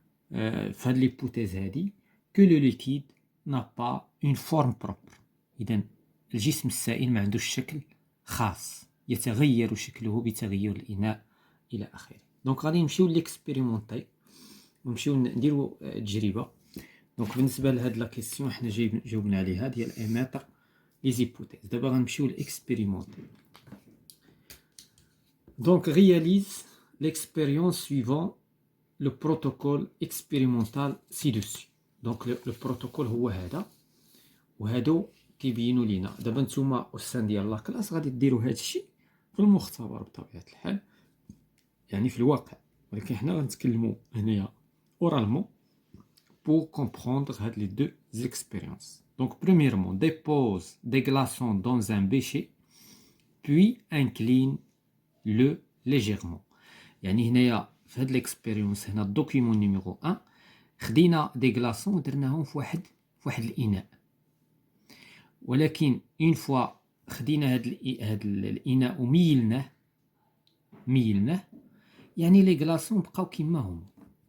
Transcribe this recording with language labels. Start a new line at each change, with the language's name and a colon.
Arabic: في هاد ليبوتيز هادي
French: que le liquide n'a pas une forme propre
Arabic: اذا الجسم السائل ما عندوش شكل خاص يتغير شكله بتغير الإناء الى اخره. دونك غادي نمشيو ليكسبيريمونطي ونمشيو نديرو تجربه. دونك بالنسبه لهاد لا كيسيون حنا جاوبنا عليها ديال ايميتر لي زيبوتيز. دابا غنمشيو لاكسبيريمونطي.
French: دونك réalise l'expérience suivant le protocole expérimental ci-dessus.
Arabic: دونك لو بروتوكول هو هذا، وهادو كيبينوا لينا. دابا نتوما أستاذ ديال لاكلاس غادي ديروا هاد الشيء في المختبر بطبيعة الحال، يعني في الواقع، ولكن حنا غنتكلموا هنايا اورالمون
French: pour comprendre
Arabic: هاد
French: les deux expériences. Donc premièrement, dépose des glaçons dans un bécher puis incline-le légèrement.
Arabic: يعني هنايا في هاد l'expérience هنا الدوكيمون نيميرو 1 خدينا دي غلاصون ودرناهم في واحد الاناء، ولكن اون فوا خدينا هاد الاناء وميلناه يعني لي غلاصون بقاو كيما هما.